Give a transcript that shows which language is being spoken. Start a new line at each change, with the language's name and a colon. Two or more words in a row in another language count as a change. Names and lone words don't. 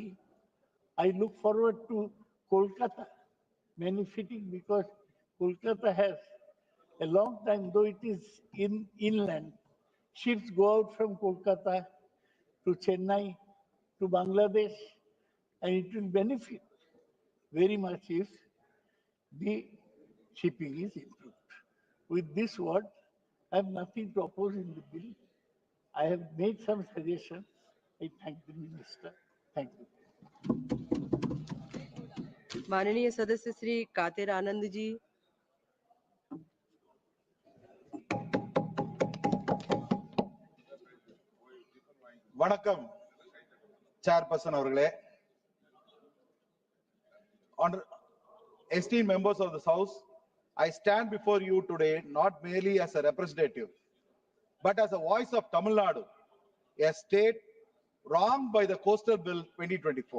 English: I look forward to Kolkata benefiting because Kolkata has a long time, though it is inland, ships go out from Kolkata to Chennai, to Bangladesh, and it will benefit very much if the shipping is improved. With this word, I have nothing to oppose in the bill. I have made some suggestions. I thank the minister. Thank you.
Hindi: माननीय सदस्य श्री कातिर आनंद जी।
Tamil: வணக்கம் chairperson அவர்களே,
English: esteemed members of this house, I stand before you today not merely as a representative but as a voice of Tamil Nadu, a state wronged by the Coastal Bill 2024.